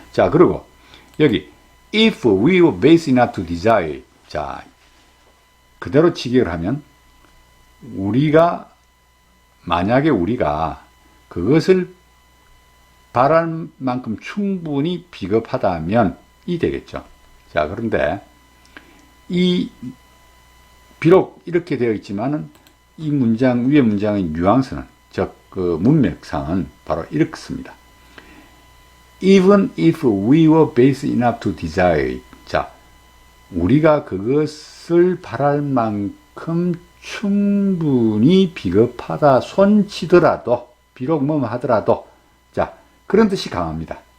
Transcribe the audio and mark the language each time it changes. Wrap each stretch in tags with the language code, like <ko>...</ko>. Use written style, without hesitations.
<ko>자, 그리고 여기</ko> <en>if we were base enough to desire,</en> <ko>자, 그대로 직역을 하면 만약에 우리가 그것을 바랄 만큼 충분히 비겁하다면 이 되겠죠. 자, 그런데 비록 이렇게 되어 있지만은 이 문장, 위의 문장의 뉘앙스는, 즉, 그 문맥상은 바로 이렇습니다.</ko> <en>Even if we were base enough to desire.</en> <ko>자, 우리가 그것을 바랄 만큼 충분히 비겁하다 손치더라도, 비록 뭐 하더라도, 자, 그런 뜻이 강합니다.</ko>